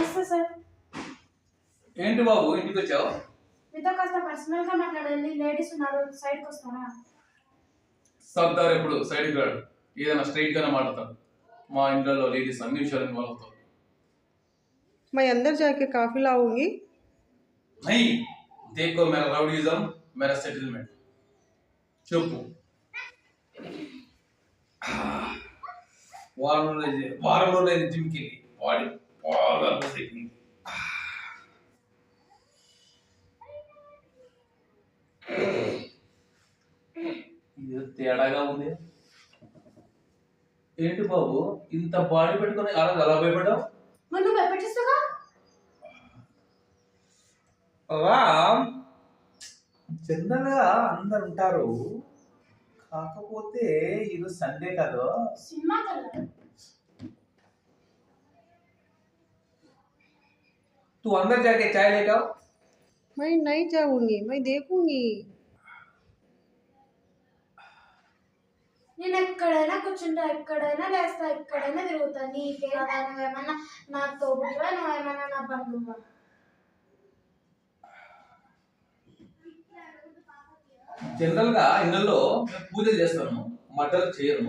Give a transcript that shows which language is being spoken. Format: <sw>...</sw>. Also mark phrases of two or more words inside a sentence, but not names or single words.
<te>సార్. ఏంటి బాబు ఇంటికి వచ్చావు? మీతో కాస్త పర్సనల్ గా మాట్లాడాలి. లేడీస్ ఉన్నారు, సైడ్కి వస్తారా? సర్దార్ ఎప్పుడు సైడ్కి రాడు, ఏదైనా స్ట్రైట్ గానే మాట్లాడతాడు. మా ఇంట్లో లేడీస్ అన్ని విషయాలు ఇన్వాల్వ్ అవుతారు.</te> <hi>मैं अंदर जाके काफी लाऊंगी. नहीं, देखो मेरा रउडीजम, मेरा सेटलमेंट.</hi> <te>చెప్పు. వారంలో నేను జిమ్కి వెళ్ళి బాడీ బాగా తగ్గింది. ఇది తేడాగా ఉంది. ఏంటి బాబు ఇంత బాడీ పెట్టుకుని అలా భయపడ్డావు? మరి నువ్వు భయపెట్టిస్తాగా? రామ్, జనరల్ గా అందరు ఉంటారు, కాకపోతే ఈరోజు సండే కదా. సినిమా కదా.</te> <hi>तू अंदर जाके चाय लेकर आओ. मैं नहीं जाऊंगी, मैं देखूंगी.</hi> <te>నేను ఎక్కడైనా కూర్చుంటా, ఎక్కడైనా లేస్తా, ఎక్కడైనా తిరుగుతా. నీకే కదా, నువ్వేమన్నా నా తోబుట్టువా, నువ్వేమన్నా నా బంధువా? జనరల్ గా ఇళ్ళల్లో పూజలు చేస్తాను, మటలు చేయను.</te>